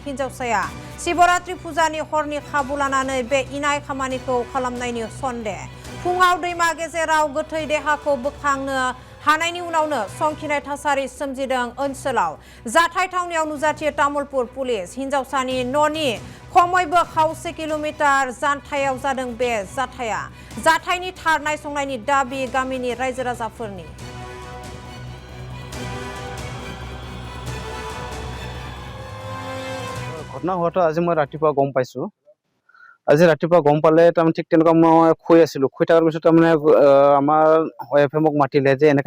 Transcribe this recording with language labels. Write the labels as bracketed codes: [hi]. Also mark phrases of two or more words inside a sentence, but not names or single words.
[brx] हिनजावसाया शिवरात्रि फुजानि हरनि खाबु लानानै बे इनाय खामानिखौ खालामनायनि सन्देह फुङाव दैमा गेजेराव गोथै देहाखौ बोखांनो हानायनि उनावनो संखिनाय थासारि सोमजिदों ओनसोलाव जाथाय थावनियाव नुजाथियो तामुलपुर पुलिस हिनजावसानि न'नि खमैबो खावसे किल'मिटार जानथायाव जादों बे जाथाया जाथायनि थार नायसंनायनि दाबि गामिनि रायजो राजाफोरनि [as] ঘটনা হোৱাটো আজি মই ৰাতিপুৱা গম পাইছো আজি ৰাতিপুৱা গম পালে তাৰমানে ঠিক তেনেকুৱা মই শুই আছিলো শুই থকাৰ পিছত তাৰমানে আমাৰ ৱাইফে মোক মাতিলে যে এনেকুৱা